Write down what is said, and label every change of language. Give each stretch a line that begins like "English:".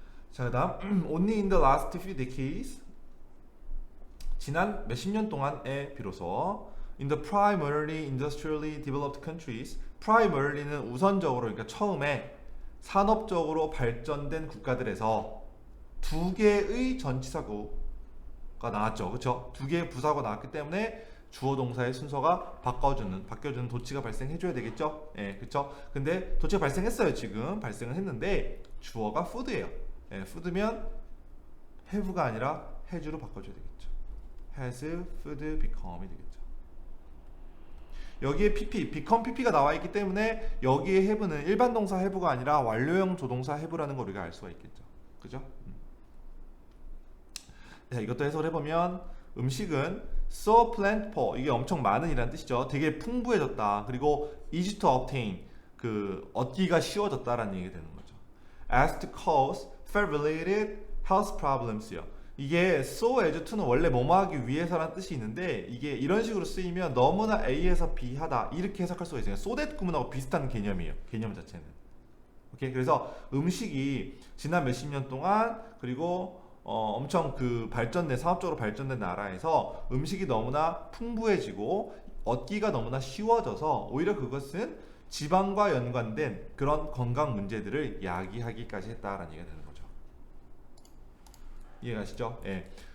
Korean: 자, 그다음
English: only in the last few decades,
Korean: 지난 몇십 년 동안에 비로소
English: in the primarily industrially developed countries,
Korean: primary는 우선적으로, 그러니까 처음에 산업적으로 발전된 국가들에서 두 개의 전치사구가 나왔죠. 그렇죠? 두 개의 부사가 나왔기 때문에 주어 동사의 순서가 바뀌어주는 도치가 발생해줘야 되겠죠. 예, 그렇죠. 근데 도치가 발생했어요. 지금 발생을 했는데 주어가 food예요. 예, food면 have가 아니라 has로 바꿔줘야 되겠죠.
English: has food become
Korean: 이 되겠죠. 여기에 pp, become pp가 나와 있기 때문에 여기에 have는 일반 동사 have가 아니라 완료형 조동사 have라는 걸 우리가 알 수가 있겠죠. 그죠? 자, 이것도 해석을 해보면 음식은
English: so plentiful,
Korean: 이게 엄청 많은 이라는 뜻이죠. 되게 풍부해졌다. 그리고
English: easy to obtain,
Korean: 얻기가 쉬워졌다라는 얘기가 되는 거죠.
English: as to cause fair-related health problems요.
Korean: 이게
English: so as to
Korean: 는 원래 뭐뭐 하기 위해서라는 뜻이 있는데, 이게 이런 식으로 쓰이면 너무나 A에서 B 하다 이렇게 해석할 수가 있어요.
English: so that
Korean: 구문하고 비슷한 개념이에요. 개념 자체는. 오케이? 그래서 음식이 지난 몇십 년 동안, 그리고 엄청 산업적으로 발전된 나라에서 음식이 너무나 풍부해지고 얻기가 너무나 쉬워져서 오히려 그것은 지방과 연관된 그런 건강 문제들을 야기하기까지 했다라는 얘기가 되는 거죠. 이해가시죠? 예.